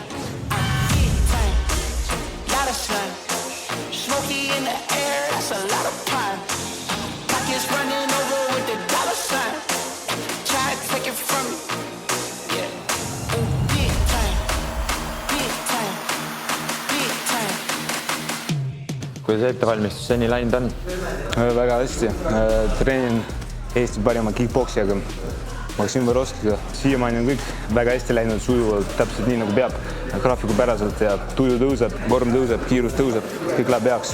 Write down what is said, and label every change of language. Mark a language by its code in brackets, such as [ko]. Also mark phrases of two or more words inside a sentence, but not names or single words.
[en] I'm big time, lot of slime. Smoky in the air, that's a lot of pine. Pockets running over with the dollar sign. Try to take it from me, yeah. Big time, big time, big time. [et] Kuidas ettevalmistus seni läinud on? Väga hästi. Treenin Eesti parima kickboksijaga. Maksim Võroskiga. Siiamaani on kõik väga hästi läinud sujuvalt, täpselt nii nagu peab. Graafiku päraselt ja tuju tõuseb, vorm tõuseb, kiirus tõuseb, kõik läheb heaks.